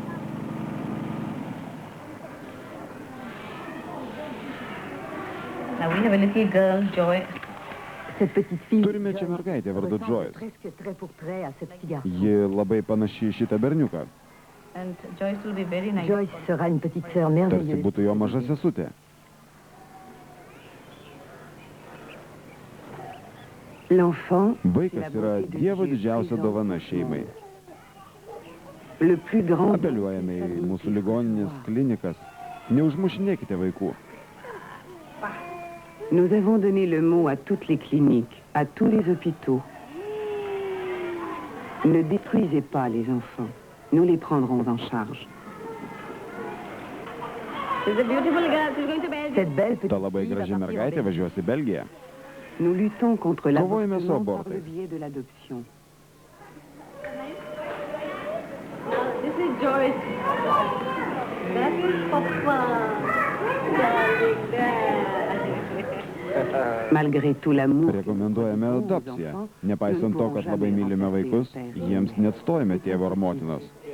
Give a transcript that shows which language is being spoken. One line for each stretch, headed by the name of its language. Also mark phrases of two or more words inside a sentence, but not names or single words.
English: Now we have a little girl, Joy.
French: Cette petite fille
Lithuanian: Turime čia mergaitę vardu Joyce.
French: presque trait pour trait à ce petit garçon.
Lithuanian: Ji labai panaši į šitą berniuką.
English: And Joyce will be very nice.
French: Joyce sera une petite sœur
Lithuanian: Tarsi
French: merveilleuse.
Lithuanian: būtų jo maža sesutė.
French: L'enfant, c'est la
Lithuanian: Vaikas yra
French: beauté de
Lithuanian: Dievo
French: Dieu
Lithuanian: didžiausia
French: présent
Lithuanian: dovana
French: dans
Lithuanian: šeimai.
French: le plus grand
Lithuanian: Apeliuojame į mūsų ligoninės klinikas. Neužmušinėkite vaikų.
French: Nous avons donné le mot à toutes les cliniques, à tous les hôpitaux. Ne détruisez pas les enfants. Nous les prendrons en charge.
English: She's a beautiful girl. She's going to Belgium.
French: Cette belle
Lithuanian: Ta
French: petite
Lithuanian: labai
French: fille va
Lithuanian: graži
French: partir en
Lithuanian: mergaitė
French: Belgique.
Lithuanian: važiuos į Belgiją.
French: Nous luttons contre
Lithuanian: Kovojame su
French: l'avortement par
Lithuanian: abortais.
French: le biais de l'adoption.
English: This is Joyce. That is Papa. Darling dad.
French: Malgré tout l'amour que nous
Lithuanian: Rekomenduojame
French: portons aux
Lithuanian: adopciją.
French: enfants,
Lithuanian: Nepaisant
French: nous ne
Lithuanian: to,
French: pourrons
Lithuanian: kad labai
French: jamais
Lithuanian: mylime
French: remplacer
Lithuanian: vaikus,
French: le père
Lithuanian: jiems neatstojame tėvo ar motinos.